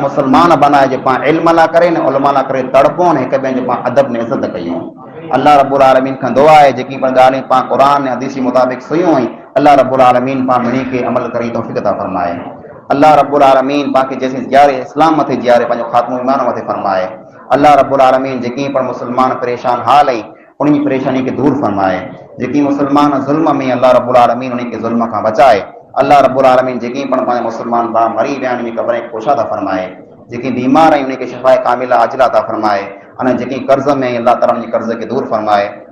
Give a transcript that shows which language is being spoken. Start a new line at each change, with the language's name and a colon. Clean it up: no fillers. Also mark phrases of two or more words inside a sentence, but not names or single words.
Sindhi: मुसलमान बनाए जे पाण इल्म ला करे न उलमा ला करे तड़पो ने हिक ॿिए जो पाण अदब ने इज़त कयूं
Arabic: الله رب العالمين
Sindhi: खां दुआ आहे जेकी पण ॻाल्हियूं पाण क़ुरान ऐं हदीस मुताबिक़ सुयूं आहिनि
Arabic: الله رب العالمين
Sindhi: पाण मिणी के अमल करे तौफ़ीक़ अता फरमाए
Arabic: الله رب العالمين
Sindhi: पाण खे जैसे जियारे इस्लाम मथे जियारे पंहिंजो ख़ात्मो ईमान मथे फरमाए
Arabic: الله رب العالمين
Sindhi: जेकी पण मुसलमान परेशान हाल आई उन्हीं परेशानी के दूर फरमाए जेकी मुसलमान ज़ुल्म में
Arabic: الله رب العالمين
Sindhi: उन्हीं के ज़ुल्म खां बचाए
Arabic: الله رب العالمين
Sindhi: जेकी पण पंहिंजा मुसलमान भाउ मरी विया आहिनि क़ब्र ख़ुशा था फरमाए जेकी बीमार आहिनि उन्हीं खे
Arabic: شفاء كاملة عاجلة
Sindhi: था फरमाए अने जेकी कर्ज़ में
Arabic: الله تعالى
Sindhi: उन्हीं कर्ज़ के दूर फरमाए